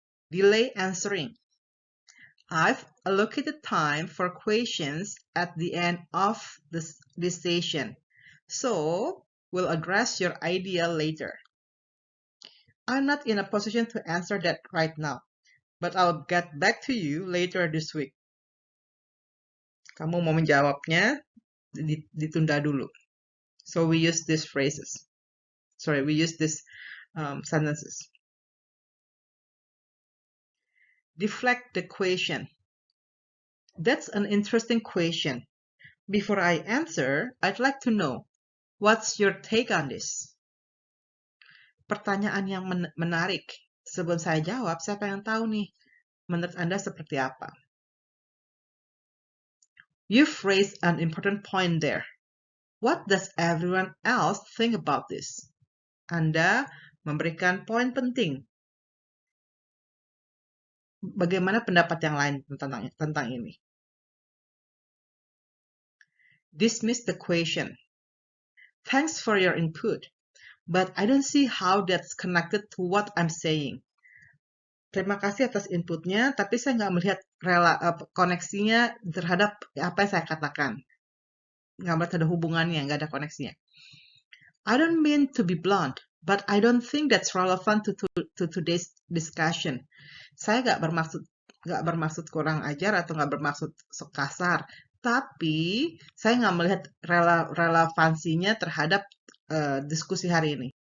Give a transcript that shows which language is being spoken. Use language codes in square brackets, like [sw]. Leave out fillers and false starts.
[en] Delay answering. I've allocated time for questions at the end of this session, so we'll address your idea later. I'm not in a position to answer that right now, but I'll get back to you later this week. [id] Kamu mau menjawabnya, ditunda dulu. [en] So we use these phrases. Sorry, we use these sentences. Deflect the question. That's an interesting question. Before I answer, I'd like to know, what's your take on this? [id] Pertanyaan yang menarik. Sebelum saya jawab, saya pengen tahu nih, menurut Anda seperti apa? [en] You've raised an important point there. What does everyone else think about this? [id] Anda memberikan poin penting. Bagaimana pendapat yang lain tentang ini? [en] Dismiss the question. Thanks for your input, but I don't see how that's connected to what I'm saying. [id] Terima kasih atas inputnya, tapi saya nggak melihat koneksinya terhadap apa yang saya katakan. Nggak melihat ada hubungannya, nggak ada koneksinya. [en] I don't mean to be blunt, but I don't think that's relevant to today's discussion. [id] Saya nggak bermaksud kurang ajar atau nggak bermaksud kasar, tapi saya nggak melihat relevansinya terhadap diskusi hari ini.